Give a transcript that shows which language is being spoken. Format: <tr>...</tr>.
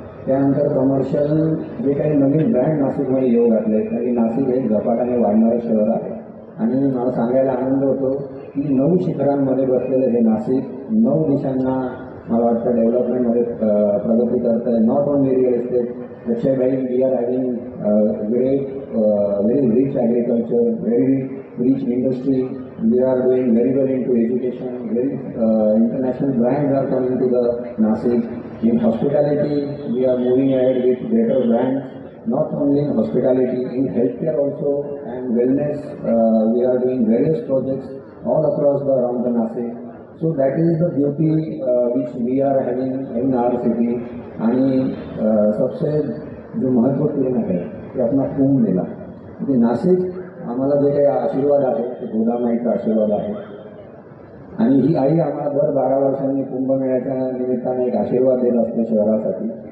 <mr>त्यानंतर कमर्शियल जे काही नवीन ब्रँड नाशिकमध्ये येऊ घातले, तरी नाशिक हे झपाट्याने वाढणारं शहर आहे आणि मला सांगायला आनंद होतो की 9 शिखरांमध्ये बसलेलं हे नाशिक 9 दिशांना मला वाटतं डेव्हलपमेंटमध्ये प्रगती करत आहे.</mr> <en>Not only real estate, Akshaybhai, we are having great very rich agriculture, very rich industry, we are doing very well in to education, very international brands are coming to the Nashik. In hospitality, we are moving ahead with greater brands, not only in hospitality, in healthcare also and wellness. We are doing various projects all across around the Nashik. So that is the beauty which we are having in our city.</en> <mr>आणि सबसे जो महत्त्वपूर्ण आहे ते अपना कुंभ मेला. म्हणजे नाशिक आम्हाला जे काही आशीर्वाद आहे ते गोदामाईचा आशीर्वाद आहे आणि ही आई आम्हाला दर 12 वर्षांनी कुंभमेळ्याच्या निमित्ताने एक आशीर्वाद देत असते शहरासाठी.</mr>